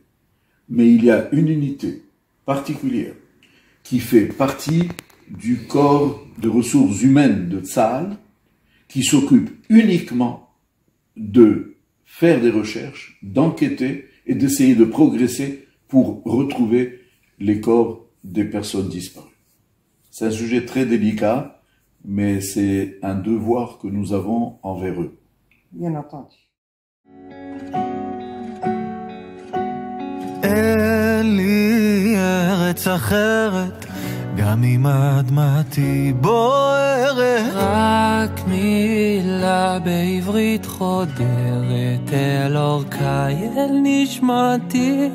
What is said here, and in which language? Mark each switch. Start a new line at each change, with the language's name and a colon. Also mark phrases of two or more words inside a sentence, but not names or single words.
French: Mais il y a une unité particulière qui fait partie du corps de ressources humaines de Tsahal, qui s'occupe uniquement de faire des recherches, d'enquêter et d'essayer de progresser pour retrouver les corps des personnes disparues. C'est un sujet très délicat, mais c'est un devoir que nous avons envers eux. Bien entendu.
Hebrew: אין לי ארץ אחרת, גם אם אדמתי בוערת. רק מילה בעברית חודרת אל אורכי, אל נשמתי.